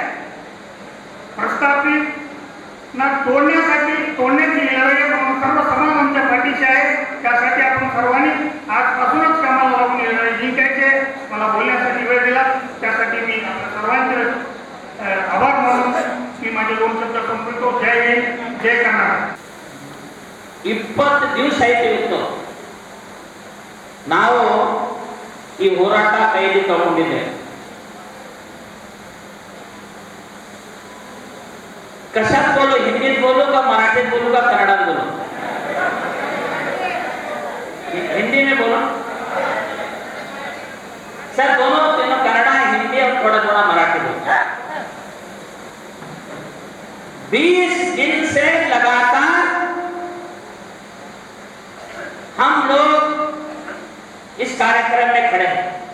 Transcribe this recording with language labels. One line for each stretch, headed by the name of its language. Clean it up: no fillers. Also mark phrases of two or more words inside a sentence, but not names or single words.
Marathi: प्रस्थापित ना तोडण्याची लढाई सर्व समाज आमच्या पाठीशी आहे. त्यासाठी आपण सर्वांनी आजपासूनच कामाला लागून लढाई जिंकायचे. मला बोलण्यासाठी वेळ दिला त्यासाठी मी आपल्या सर्वांचे आभार मानून मी माझे 2 शब्द संपवितो. जय हिंद, जय कर्नाटक.
Kannada: 20 ದಿವಸ ಆಯ್ತು ನಾವು ಈ ಹೋರಾಟ ಕೈಗೆ ತಗೊಂಡಿದ್ದೇವೆ.
Marathi: कशात बोलू, हिंदीत बोलू का मराठीत बोलू का कन्नडात बोलू?
Hindi: हिंदी में बोलो सर. दोनों कन्नड़ा, हिंदी और थोड़ा थोड़ा मराठी बोलो. 20 दिन से लगातार हम लोग इस कार्यक्रम में खड़े हैं.